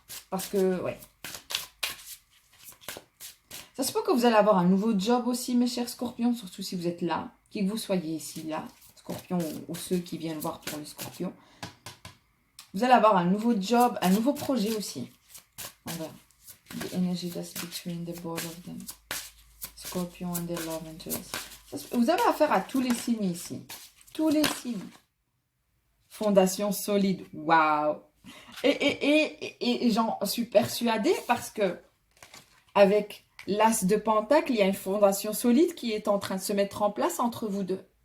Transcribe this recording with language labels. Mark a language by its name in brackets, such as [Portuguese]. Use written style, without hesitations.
[French] Parce que, ouais. Ça se peut que vous allez avoir un nouveau job aussi, mes chers scorpions, surtout si vous êtes là, qui que vous soyez ici, là, scorpion ou ceux qui viennent voir pour le scorpion. Vous allez avoir un nouveau job, un nouveau projet aussi. On verra. [English] The energy that's between the both of them. Scorpion and their love interest. [French] Vous avez affaire à tous les signes ici. Tous les signes. Fondation solide. Waouh. Et j'en suis persuadée parce que avec l'as de pentacle, il y a une fondation solide qui est en train de se mettre en place entre vous deux.